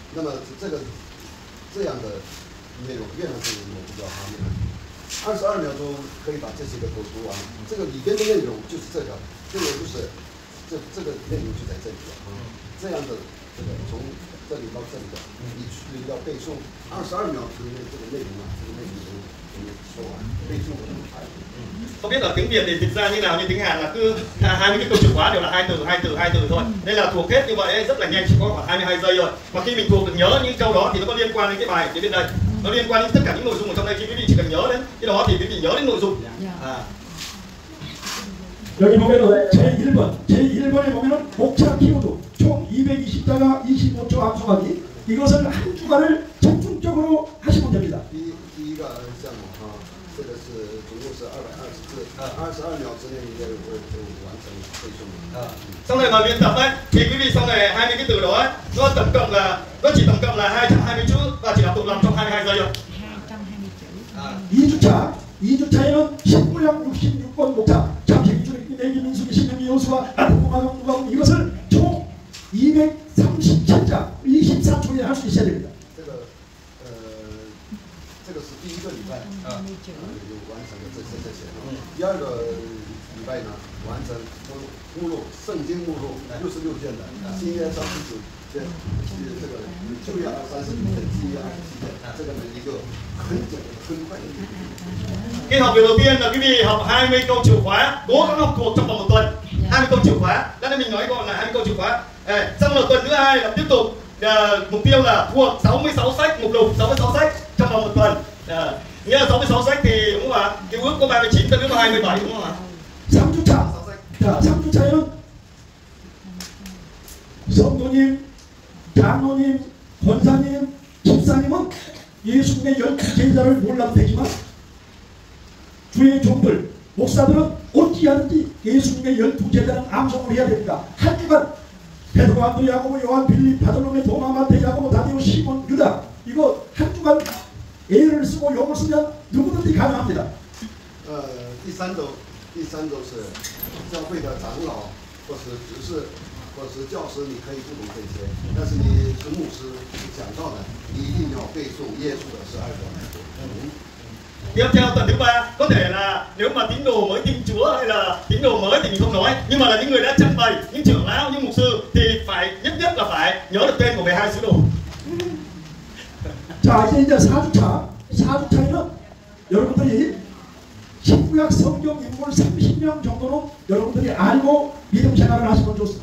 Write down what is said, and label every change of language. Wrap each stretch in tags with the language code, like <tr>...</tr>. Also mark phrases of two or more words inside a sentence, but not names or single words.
<zh>那么这样的内容，越南字我不知道哈，越南22秒钟可以把这些个都读完，这个里边的内容就是这个就是这个内容就在这里了啊，这样的这个从这里到这里的，你要背诵22秒之内这个内容啊，这个内容我们说完，背诵的很快。</zh> <vi>Không biết ở tiếng Việt thì dịch ra như nào, như tiếng Hàn là cứ 20 cái câu chìa khóa đều là hai từ thôi. Nên là thuộc hết như vậy rất là nhanh, chỉ có khoảng 22 giây thôi. Và khi mình thuộc được nhớ những câu đó thì nó có liên quan đến cái bài phía bên đây. Nó liên quan đến tất cả những nội dung ở trong đây. Khi quý vị chỉ cần nhớ đến cái đó thì quý vị nhớ đến nội dung.</vi> <ko>여기 보면은 제1번에 보면은 목차 키워드 총 220자가 25초 암송하기 이것을 한 주간을 집중적으로 하시면 됩니다.</ko> <zh>第一个项目啊，这个是总共是220字，22秒之内你就完成背诵。</zh> <vi>Sau này mà luyện tập đấy thì quý vị sau này 20 cái từ đó ấy, nó tổng cộng là 220 chữ và chỉ đọc thuộc lòng trong 22 giây thôi. 220 chữ.</vi> <ko>2주차에는 19양 66번 목차 잠시 주님 내기 민수기 신명기 여수와 아트고마경 누가음 이것을 총 237자 24초에 할 수 있어야 됩니다.</ko> <zh>这个是第一个礼拜有完成的这些。第二个礼拜呢，完成目录圣经目录66卷的，新约39卷，这个旧约39卷，新约27卷，这个呢一个很快的。</zh> <vi>Cái học việc đầu tiên là quý vị học 20 câu chìa khóa, cố gắng học thuộc trong vòng 1 tuần. 20 câu chìa khóa, đây mình nói gọi là 20 câu chìa khóa. Xong rồi tuần thứ hai là tiếp tục mục tiêu là thuộc 66 sách mục lục 66 sách trong vòng 1 tuần. Nghĩa là 66 sách thì đúng không ạ? Cái ước có 39, tân ước có 27 đúng không ạ?</vi> <ko>3주차. 자, 3주차에는 성도님, 장로님, 권사님, 집사님은 예수님의 12제자를 몰라도 되지만 주의 종들, 목사들은 어찌하든지 예수님의 12제자는 암송을 해야 됩니다. 한 주간 베드로, 안드레, 야고보, 요한, 빌립, 바돌로메, 도마, 마태, 야고보, 다데오, 시몬, 유다 이거 한 주간 애를 쓰고 용을 쓰면 누구든지 가능합니다.</ko> <zh>第三周是教会的长老或是执事或是教师，你可以不懂这些，但是你是牧师讲道的，你一定要背诵耶稣的12个。</zh> <vi>Tiếp theo tuần thứ 3 có thể là nếu mà tín đồ mới tin Chúa hay là tín đồ mới thì mình không nói, nhưng mà là những người đã trưng bày, những trưởng lão, những mục sư thì phải nhất là phải nhớ được tên của 12 sứ đồ.</vi> <ko>자 이제 4주차에는 여러분들이 신구약 성경 인물 30명 정도는 여러분들이 알고 믿음 생활을 하시면 좋습니다.</ko>